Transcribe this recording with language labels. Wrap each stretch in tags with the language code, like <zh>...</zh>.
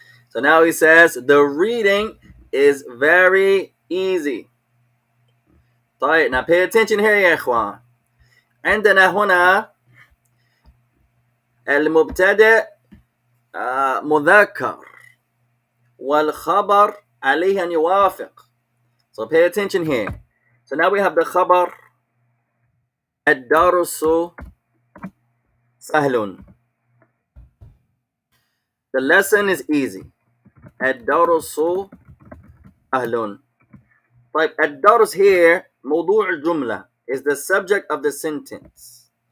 <en>So now he says the reading is very easy. طيب, now pay attention here</en> <ar>يا إخوان. عندنا هنا المبتدأ مذكر والخبر عليه أن يوافق.</ar> <en>So pay attention here. So now we have the خبر.</en> <ar>الدرس سهل.</ar> <en>The lesson is easy.</en> <ar>الدرس سهل.</ar> <en>طيب, الدرس here</en> <ar>موضوع الجملة</ar> <en>is the subject of the sentence.</en>